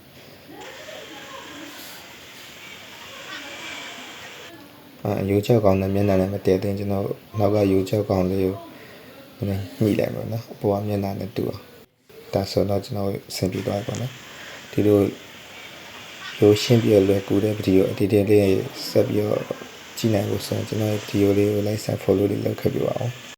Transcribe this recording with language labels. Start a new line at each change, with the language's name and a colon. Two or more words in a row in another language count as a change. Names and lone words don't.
Burmese: ရိုးချကောင်းတဲ့မျက်နှာနဲ့မတည့်တဲ့ကျွန်တော်နောက်ကရိုးချကောင်းလေးကိုညှိလိုက်ပါနော်အပေါ်ကမျက်နှာနဲ့တူအောင်ဒါဆိုတော့ကျွန်တော်ဆင်ပြေသွားပြီပေါ့နော်ဒီလိုရိုးရှင်းပြလွယ်ကူတဲ့ဗီဒီယိုအတီတင်လေးဆက်ပြီးတော့ကြည့်နိုင်ဖို့ဆိုရင်ကျွန်တော်ဗီဒီယိုလေးကို
English: like and follow
Burmese: လေးလုပ်ခဲ့ပြပါအောင်